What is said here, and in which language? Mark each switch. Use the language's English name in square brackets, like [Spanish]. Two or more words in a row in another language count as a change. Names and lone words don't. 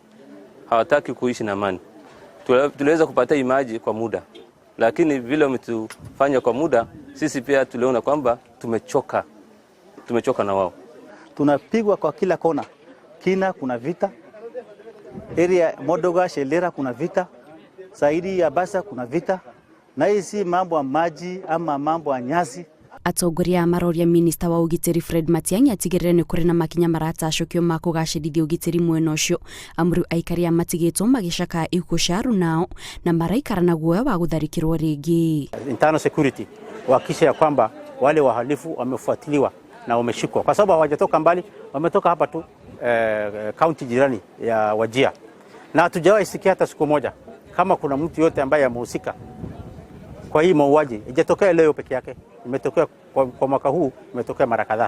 [Swahili] Hawataki kuishi na amani. Tuliweza kupata maji kwa muda, lakini vile umetufanya kwa muda, sisi pia tuliona kwamba tumechoka na wao. Tunapigwa kwa kila kona. Kina kuna vita, area Modoga Shelera kuna vita, Saidi ya Basa kuna vita, na hii si mambo ya maji ama mambo ya nyasi. [Kikuyu] Atongoria maroria minister wa ugitiri Fred Matiang'i atigĩrĩre nĩ kũrĩ na makinya maratacũkio ma kũgacĩrithia ugitiri mwena ũcio, amuru aikari a matigĩtwo magĩcaka ikuũ cia nao na maraikara na guoya wa gũtharĩkĩrwo rĩngĩ. [English] Internal security [Swahili] wakisha ya kwamba wale wahalifu wamefuatiliwa na wameshikwa, kwa sababu hawajatoka mbali, wametoka hapa tu county jirani ya Wajir, na hatujawahi sikia hata siku moja kama kuna mtu yote ambaye amehusika kwa hii mauaji. Ijatokea leo peke yake, imetokea kwa mwaka huu, imetokea mara kadhaa.